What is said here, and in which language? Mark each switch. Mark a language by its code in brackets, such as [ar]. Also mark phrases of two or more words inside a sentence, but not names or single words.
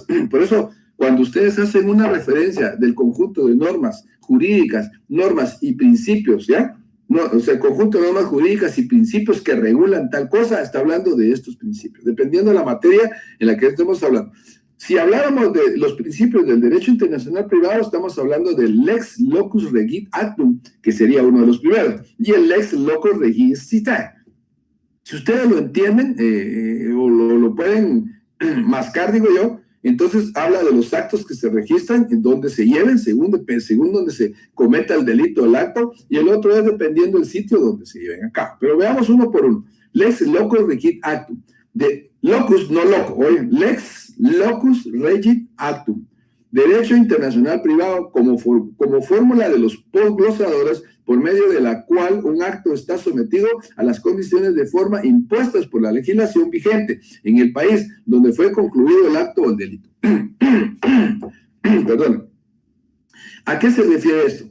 [es] Por eso, cuando ustedes hacen una referencia del conjunto de normas jurídicas, normas y principios, ¿ya? No, o sea, el conjunto de normas jurídicas y principios que regulan tal cosa, está hablando de estos principios, dependiendo de la materia en la que estemos hablando. Si habláramos de los principios del derecho internacional privado, estamos hablando del [la] lex locus regit actum, [es] que sería uno de los primeros, y el [la] lex locus regit citae. [es] Si ustedes lo entienden o lo pueden mascar, digo yo, entonces habla de los actos que se registran, en donde se lleven, según donde se cometa el delito del acto, y el otro es dependiendo del sitio donde se lleven a cabo. Pero veamos uno por uno. [la] Lex locus regit actum. De locus, [es] no loco, oye, [la] lex locus regit actum. [es] Derecho internacional privado como fórmula de los posglosadores, por medio de la cual un acto está sometido a las condiciones de forma impuestas por la legislación vigente en el país donde fue concluido el acto o el delito. Perdón. ¿A qué se refiere esto?